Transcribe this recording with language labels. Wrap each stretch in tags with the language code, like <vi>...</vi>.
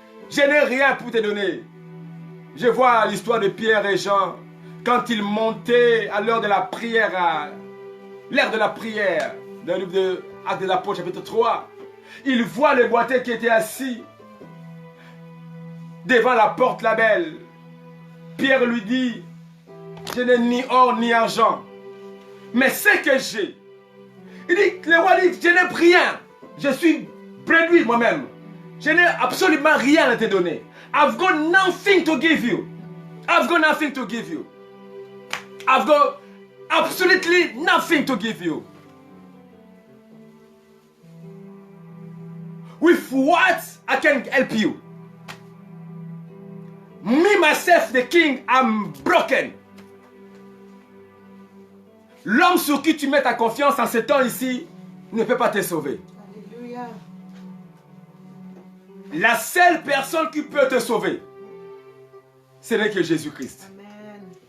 <fr>Je n'ai rien pour te donner. Je vois l'histoire de Pierre et Jean, quand ils montaient à l'heure de la prière, l'heure de la prière, dans le livre de Actes de l'Apôtre, chapitre 3, ils voient le boiteux qui était assis devant la porte la belle. Pierre lui dit, je n'ai ni or ni argent, mais ce que j'ai. Il dit, le roi dit, je n'ai rien. Je suis bredouille moi-même. Je n'ai absolument rien à te donner.</fr> <en>I've got nothing to give you. I've got nothing to give you. I've got absolutely nothing to give you. With what I can help you. Me, myself, the king, I'm broken.</en> <fr>L'homme sur qui tu mets ta confiance en ce temps ici ne peut pas te sauver. Alléluia. La seule personne qui peut te sauver, ce n'est que Jésus-Christ. Amen.</fr>